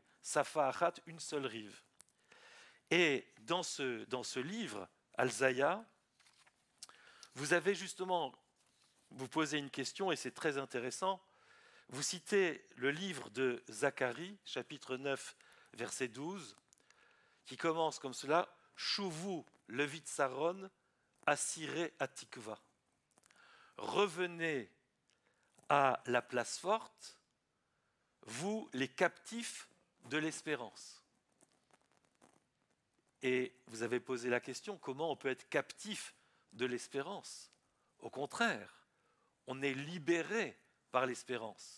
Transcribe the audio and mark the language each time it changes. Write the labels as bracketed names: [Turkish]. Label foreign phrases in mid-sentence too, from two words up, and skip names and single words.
[French] Safa Achat, une seule rive. Et dans ce livre, Al-Zaya, vous avez justement, vous posez une question et c'est très intéressant. Vous citez le livre de Zacharie, chapitre 9, verset 12, qui commence comme cela, « [Hebrew] שובו לבצרון אסירי התקווה [French] » Revenez à la place forte, vous les captifs de l'espérance. Et vous avez posé la question, comment on peut être captif de l'espérance? Au contraire, on est libéré par l'espérance.